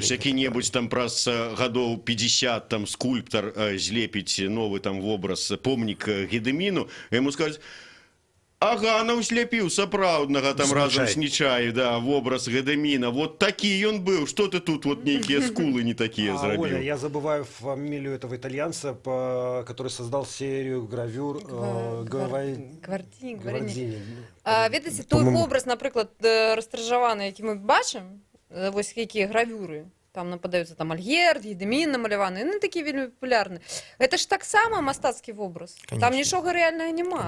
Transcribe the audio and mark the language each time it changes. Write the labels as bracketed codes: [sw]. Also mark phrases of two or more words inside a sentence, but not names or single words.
[be] Які-небудзь там праз гадоў 50 там скульптар злепіць новы там вобраз, помнік Гедэміну, яму скажуць: ага, ну зляпіў сапраўднага там разам з Нечай, да, вобраз Гедэміна. Вот такі ён быў. Што ты тут вот нейкія скулы не такія зрабіў? [ru] Оля, я забываю фамилию этого итальянца, который создал серию гравюр Гвардзіні. [be] Ведаеце, той вобраз, напрыклад, растражаваны, які мы бачым, вось якія гравюры, там нападаюцца там Альгерд, Гедэмін намаляваны, яны такія вельмі папулярны. Гэта ж таксама мастацкі вобраз. Там нічога рэальнага няма.